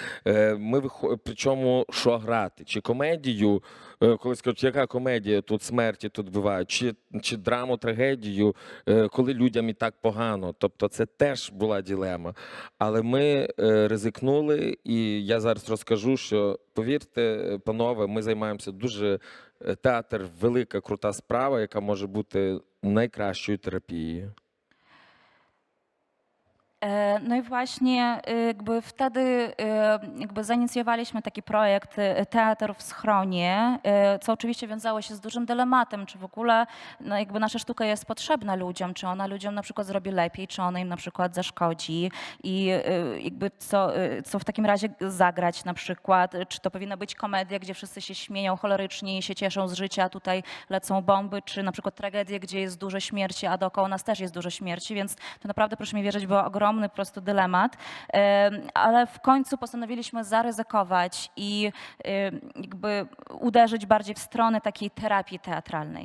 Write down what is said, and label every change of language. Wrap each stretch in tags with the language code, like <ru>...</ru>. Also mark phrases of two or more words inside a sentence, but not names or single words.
<uk>Причому що грати, чи комедію, коли скажуть, яка комедія, тут смерті, тут вбивають, чи драму, трагедію, коли людям і так погано. Тобто це теж була дилема. Але ми ризикнули, і я зараз розкажу, що, повірте, панове, ми займаємося дуже, театр – велика, крута справа, яка може бути найкращою терапією.</uk> <pl>No i właśnie jakby wtedy jakby zainicjowaliśmy taki projekt Teatr w schronie, co oczywiście wiązało się z dużym dylematem, czy w ogóle no jakby nasza sztuka jest potrzebna ludziom, czy ona ludziom na przykład zrobi lepiej, czy ona im na przykład zaszkodzi i jakby co w takim razie zagrać na przykład, czy to powinna być komedia, gdzie wszyscy się śmieją cholerycznie i się cieszą z życia, a tutaj lecą bomby, czy na przykład tragedie, gdzie jest dużo śmierci, a dookoła nas też jest dużo śmierci, więc to naprawdę, proszę mi wierzyć, było ogromny po prostu dylemat, ale w końcu postanowiliśmy zaryzykować i jakby uderzyć bardziej w stronę takiej terapii teatralnej.</pl>